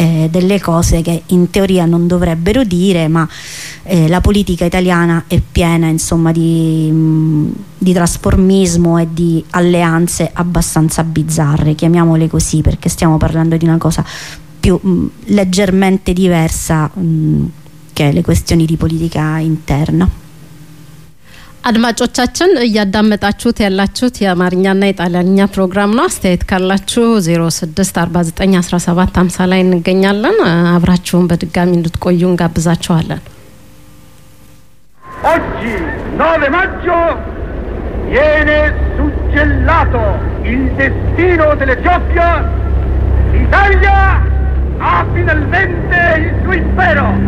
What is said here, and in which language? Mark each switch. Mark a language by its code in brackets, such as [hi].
[it] delle cose che in teoria non dovrebbero dire, ma la politica italiana è piena insomma di trasformismo e di alleanze abbastanza bizzarre, chiamiamole così, perché stiamo parlando di una cosa più leggermente diversa che le questioni di politica interna. [am] አድማጮቻችን እያዳመጣችሁት ያላችሁት የአማርኛና የጣሊያንኛ ፕሮግራም ነው። አስተያየት ካላችሁ 0649175750 ላይ እንገኛለን። አብራችሁን በድጋሚ እንድትቆዩ እንጋብዛችኋለን። [it] Oggi 9 maggio viene suggellato il destino dell'Etiopia. Italia ha finalmente il suo impero!